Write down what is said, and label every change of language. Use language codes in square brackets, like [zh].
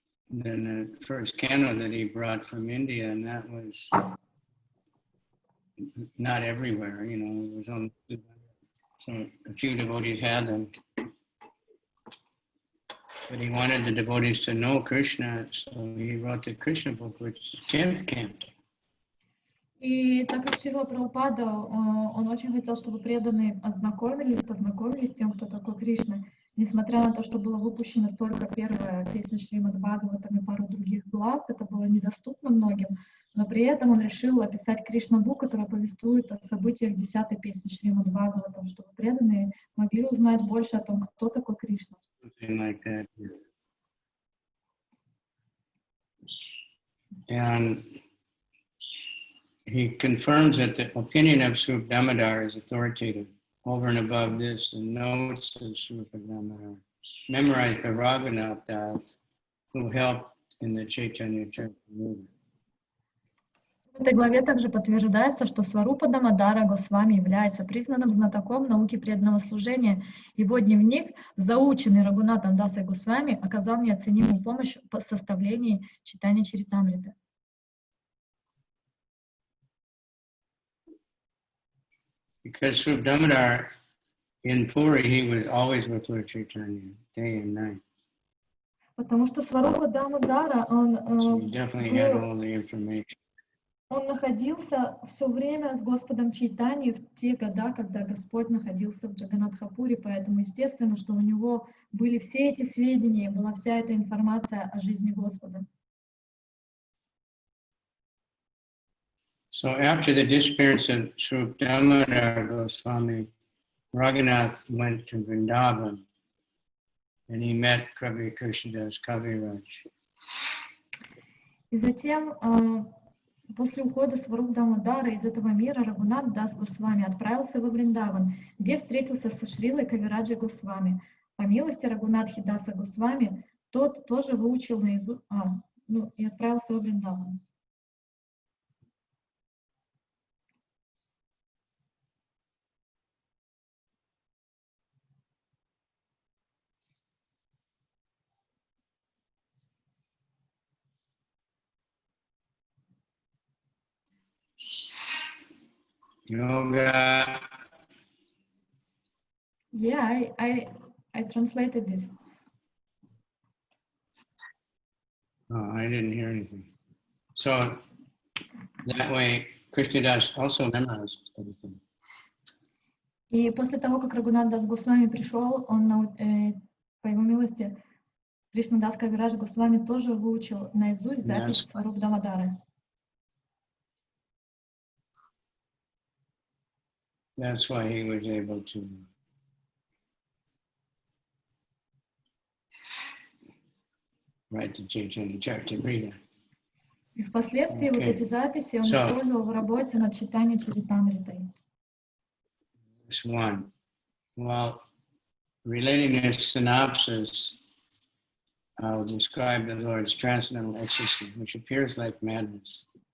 [en] then the first canto that he brought from India, and that was not everywhere, you know, it was on, so a few devotees had them. But he wanted the devotees to know Krishna, so he wrote the Krishna book, which is the 10th canto. [ru] И так как Шрила Прабхупада, он очень хотел, чтобы преданные познакомились с тем, кто такой Кришна, несмотря на то, что было выпущено только первая песня Шримад Бхагаватам и пару других глав, это было недоступно многим, но при этом он решил описать Кришна-бук, который повествует о событиях 10-й песни Шримад Бхагаватам, чтобы преданные могли узнать больше о том, кто такой Кришна. [en] Like that. And he confirms that the opinion of Srup Damodar is authoritative. Over and above this, the notes of Srup Damodar, memorized by Raghunath Das, who helped in the Caitanya-Caritamrita. [ru] В этой главе также подтверждается, что Сварупа Дамодара Госвами является признанным знатоком науки преданного служения. Его дневник, заученный Рагунатом Дасой Госвами, оказал неоценимую помощь в составлении Чайтанья-Чаритамриты. [en] Because Srup Damodar in Puri, he was always with Lord Chaitanya, day and night. [ru] Потому что Сварупа Дамодара, [en] So he definitely had all the information. [ru] Он находился все время с Господом Чайтаньей в те года, когда Господь находился в Джаганатхапуре, поэтому естественно, что у него были все эти сведения, была вся эта информация о жизни Господа. [en] So after the disappearance of Srup Damodar Goswami, Raghunath went to Vrindavan and he met Kavi Krishnadas Kaviraj. [ru] И затем После ухода Сваруб Дамодара из этого мира Рагунат Дас Госвами отправился во Вриндаван, где встретился со Шрилой Кавираджи Госвами. По милости Рагунатхи Даса Госвами, тот тоже выучил наизусть, и отправился во Вриндаван. [en] Yoga. Yeah, I translated this. Oh, I didn't hear anything. So that way, Krishnadas also memorized everything. [ru] И после того, как Рагунат Дас Госвами пришел, он, по его милости, Кришнадас Кавирадж Госвами тоже выучил наизусть запись Сваруб Дамодары. [en] That's why he was able to write the Caitanya-Caritamrita. [ru] И впоследствии вот эти записи он использовал в работе над Чайтанья-Чаритамритой. [en] This one. Well, relating this synopsis, I'll describe the Lord's transcendental ecstasy, which appears like madness.